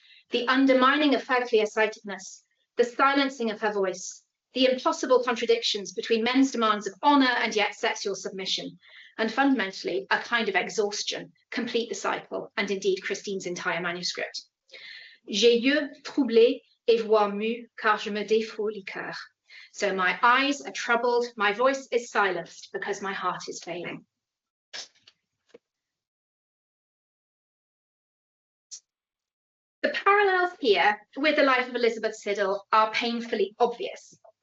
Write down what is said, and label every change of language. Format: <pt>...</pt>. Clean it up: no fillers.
<en>The undermining of her clear-sightedness, the silencing of her voice, the impossible contradictions between men's demands of honour and yet sexual submission, and fundamentally a kind of exhaustion, complete the cycle, and indeed Christine's entire manuscript.</en> <fr>J'ai yeux troublés et voix mue, car je me défous le cœur.</fr> <en>So my eyes are troubled, my voice is silenced, because my heart is failing. The parallels here with the life of Elizabeth Siddal are painfully obvious.</en>